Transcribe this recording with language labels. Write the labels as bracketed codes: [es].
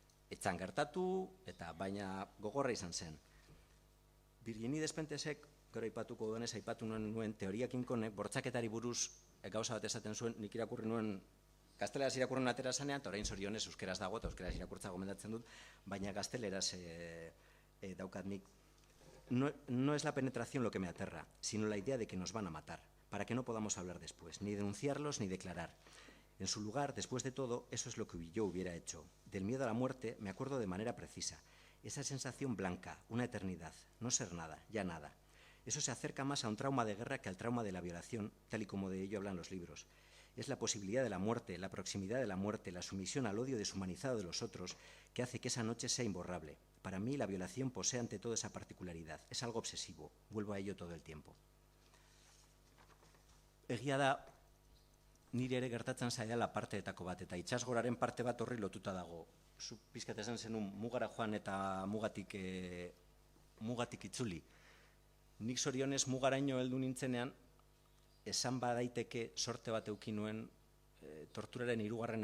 [eu] Etzan gertatu, eta baina gogorra izan zen. Virginie Despentesek, gero aipatuko duenez, aipatu nuen teoriak inkonek, bortzaketari buruz gauza bat esaten zuen, nik irakurri nuen, gazteleraz irakurri nuen atera zanean, eta orain zorionez euskeraz dago, eta euskeraz irakurtza gomendatzen dut, baina gazteleraz daukat nik. [es] No es la penetración lo que me aterra, sino la idea de que nos van a matar, para que no podamos hablar después, ni denunciarlos ni declarar. En su lugar, después de todo, eso es lo que yo hubiera hecho. Del miedo a la muerte me acuerdo de manera precisa. Esa sensación blanca, una eternidad, no ser nada, ya nada. Eso se acerca más a un trauma de guerra que al trauma de la violación, tal y como de ello hablan los libros. Es la posibilidad de la muerte, la proximidad de la muerte, la sumisión al odio deshumanizado de los otros, que hace que esa noche sea imborrable. para mí la violación posee ante todo esa particularidad. Es algo obsesivo. Vuelvo a ello todo el tiempo. [eu] Egia da, nire ere gertatzen zaidala parteetako bat, eta itsasgoraren parte bat horri lotuta dago. Zu pizkat esan zenun mugara joan eta mugatik itzuli. Nik zorionez mugaraino heldu nintzenean, esan badaiteke sorte bat eduki nuen torturaren 3.